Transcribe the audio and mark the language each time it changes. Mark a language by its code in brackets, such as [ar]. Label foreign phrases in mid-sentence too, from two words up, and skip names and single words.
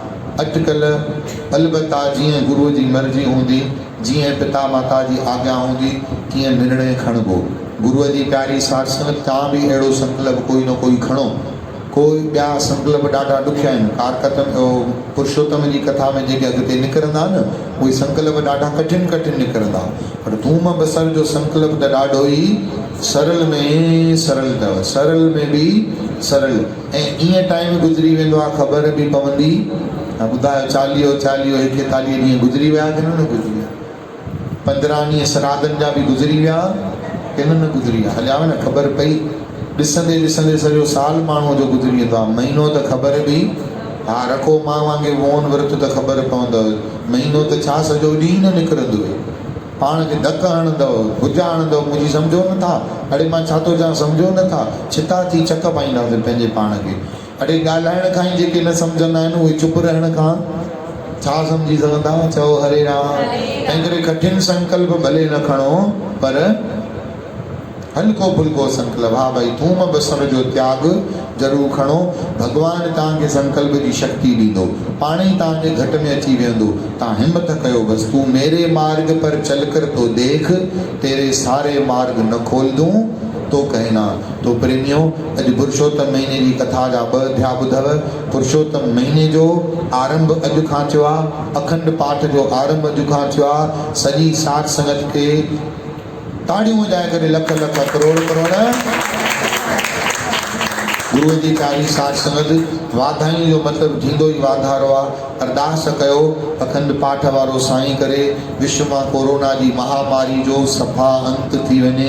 [sd] अॼुकल्ह अलबत्ता जीअं गुरुअ जी मर्ज़ी हूंदी, जीअं पिता माता जी आज्ञा हूंदी, तीअं निर्णय खणबो। गुरुअ जी प्यारी साठ संगत, तव्हां बि अहिड़ो संकल्प कोई न कोई खणो। कोई ॿिया संकल्प ॾाढा ॾुखिया आहिनि। कारकतम पुरुषोत्तम जी कथा में जेके अॻिते निकिरंदा न, उहे संकल्प ॾाढा कठिन निकिरंदा। पर थूम बसर जो संकल्प त ॾाढो ई सरल में सरल अथव, सरल में बि सरल। ऐं ईअं टाइम गुज़री वेंदो आहे, ख़बर बि पवंदी। ॿुधायो 40 41 ॾींहं गुज़री विया कि न गुज़री विया? 15 ॾींहं श्राद्धनि जा बि गुज़री विया कि न गुज़री विया? हलिया न ख़बर पई। ॾिसंदे ॾिसंदे सॼो साल माण्हूअ जो गुज़री वेंदो आहे। महीनो त ख़बर बि, हा रखो मां वांगुरु मौन विर्त त ख़बर पवंदव। महीनो त छा सॼो ॾींहुं न निकिरंदो, पाण खे धक हणंदव, भुजा हणंदव, मुंहिंजी सम्झो नथा। अड़े मां छा थो चवां, सम्झो नथा। छिता थी चक पाईंदासीं पंहिंजे पाण खे। अड़े ॻाल्हाइण खां ई जेके न सम्झंदा आहिनि उहे चुप रहण खां छा सम्झी सघंदा। चओ हरे राम। तंहिं करे कठिन संकल्प भले न खणो, पर हल्को फुल्को संकल्प, हा भाई थूम बसर जो त्याग ज़रूरु खणो। भॻवानु तव्हांखे संकल्प जी शक्ति ॾींदो, पाण ई तव्हांजे घट में अची वेंदो। तव्हां हिमत कयो बसि। [hi] तूं मेरे मार्ग पर चल कर तो देख, तेरे सारे मार्ग न खोल दूं तो कहना। [sd] तो प्रेमियों, अॼु पुरुषोत्तम महीने जी कथा जा 2 अध्याय ॿुधव। पुरुषोत्तम महीने जो आरंभ अॼु खां थियो आहे, अखंड पाठ जो आरंभ अॼु खां थियो आहे। सॼी साध संगत खे ताड़ियूं वॼाए करे लख लख करोड़ करोड़ गुरुअ जी प्यारी साध संगत। वाधायूं जो मतिलबु थींदो ई वाधारो आहे। अरदास कयो अखंड पाठ वारो साईं करे विश्व मां कोरोना जी महामारी जो सफ़ा अंत थी वञे।